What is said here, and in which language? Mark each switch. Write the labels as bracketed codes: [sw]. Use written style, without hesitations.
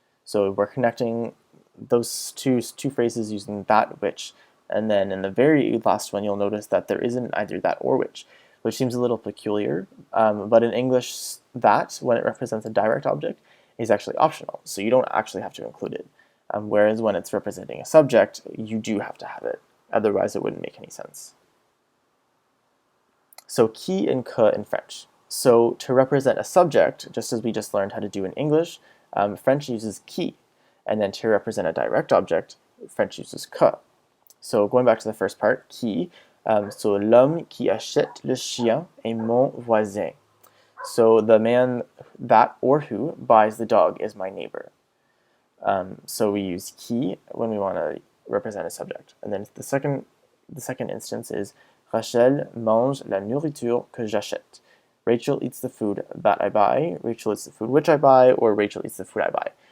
[en] So we're connecting those two phrases using that, which, and then in the very last one you'll notice that there isn't either that or which seems a little peculiar, but in English that, when it represents a direct object, is actually optional, so you don't actually have to include it, whereas when it's representing a subject, you do have to have it, otherwise it wouldn't make any sense. So qui and que in French. So to represent a subject, just as we just learned how to do in English, French uses qui. And then to represent a direct object, French uses que. So going back to the first part, qui. [fr] So l'homme qui achète le chien est mon voisin. [en] So the man that or who buys the dog is my neighbor. So we use qui when we want to represent a subject. And then the second instance is [fr] Rachel mange la nourriture que j'achète. [en] Rachel eats the food that I buy, Rachel eats the food which I buy, or Rachel eats the food I buy.